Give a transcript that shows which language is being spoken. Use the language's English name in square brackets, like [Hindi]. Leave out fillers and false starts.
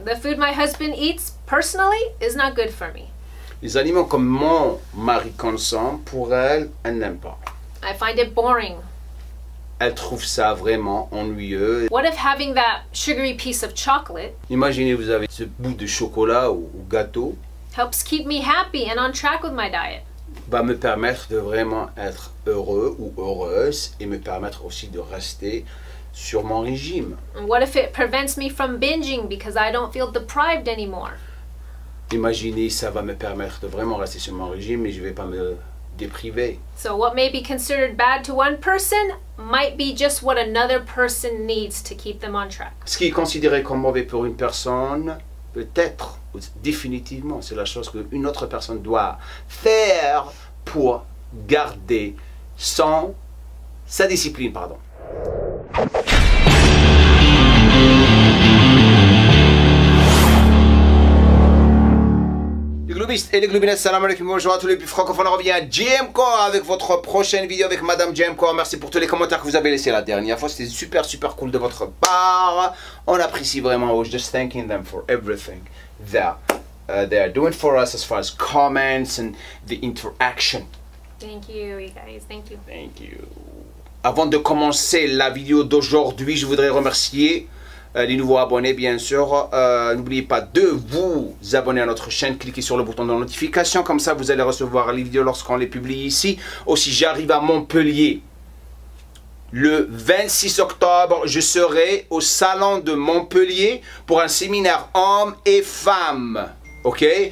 [English] The food my husband eats, personally, is not good for me. [French] Les aliments comme mon mari consomme, pour elle, elle n'aime pas. [English] I find it boring. [French] Elle trouve ça vraiment ennuyeux. [English] What if having that sugary piece of chocolate [French] Imaginez, vous avez ce bout de chocolat ou gâteau, [English] helps keep me happy and on track with my diet? [French] va me permettre de vraiment être heureux ou heureuse et me permettre aussi de rester sur mon régime. [English] And what if it prevents me from binging because I don't feel deprived anymore? [French] Imaginez, ça va me permettre de vraiment rester sur mon régime et je ne vais pas me dépriver. [English] So what may be considered bad to one person might be just what another person needs to keep them on track. [French] Ce qui est considéré comme mauvais pour une personne, peut-être, définitivement, c'est la chose qu'une autre personne doit faire pour garder sa discipline, pardon. Les globistes et les globinettes, salam alaikum, bonjour à tous les plus francophones. On revient à JMCO avec votre prochaine vidéo avec Madame JMCO. Merci pour tous les commentaires que vous avez laissés la dernière fois. C'était super cool de votre part. On apprécie vraiment. [English] I was just thanking them for everything that they are doing for us as far as comments and the interaction. Thank you, you guys. Thank you. Thank you. [French] Avant de commencer la vidéo d'aujourd'hui, je voudrais remercier les nouveaux abonnés, bien sûr. N'oubliez pas de vous abonner à notre chaîne, cliquez sur le bouton de notification, comme ça vous allez recevoir les vidéos lorsqu'on les publie ici. Aussi, j'arrive à Montpellier le 26 octobre, je serai au salon de Montpellier pour un séminaire hommes et femmes. Ok?